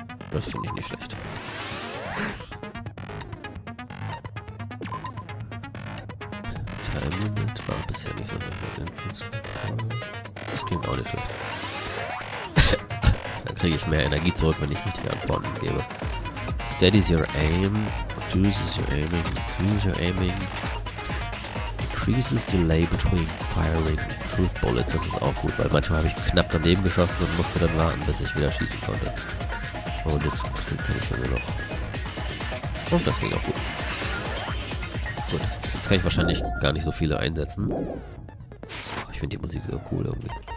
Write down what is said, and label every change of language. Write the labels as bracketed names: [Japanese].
[German] Das finde ich nicht schlecht. Time Limit war bisher nicht so schlecht. Das klingt auch nicht schlecht. Dann kriege ich mehr Energie zurück, wenn ich richtige Antworten gebe. [English] Steadies your aim, reduces your aiming, increases your aiming, decreases delay between firing truth bullets. [German] Das ist auch gut, weil manchmal habe ich knapp daneben geschossen und musste dann warten, bis ich wieder schießen konnte. Und das kann ich schon noch. Und das ging auch gut. Gut, jetzt kann ich wahrscheinlich gar nicht so viele einsetzen. Ich finde die Musik so cool irgendwie.